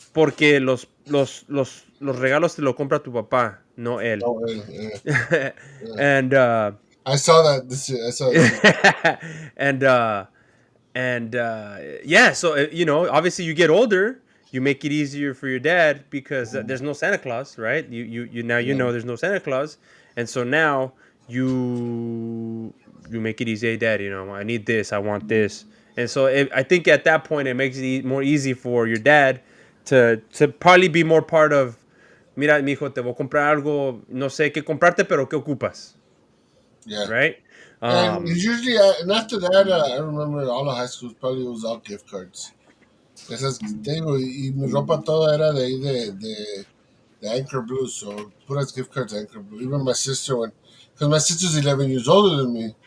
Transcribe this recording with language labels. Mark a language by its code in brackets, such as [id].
[es] Porque los regalos te lo compra tu papá, no él. [en] Oh, yeah. and I saw that this year. I saw that shit. and yeah, so obviously you get older, you make it easier for your dad because there's no Santa Claus, right? You now Yeah, there's no Santa Claus, and so now you make it easy. Hey, dad, I need this, I want this, and so I think at that point it makes it more easy for your dad to probably be more part of. [es] Mira, mijo, te voy a comprar algo, no sé qué comprarte, pero qué ocupas, [en] yeah. right? And usually, and after that, I remember all the high schools probably was all gift cards. [es] Esas, te digo, y mi ropa toda era de ahí de Anchor Blue, so puras gift cards Anchor Blue. [en] Even my sister, because my sister's 11 years older than me,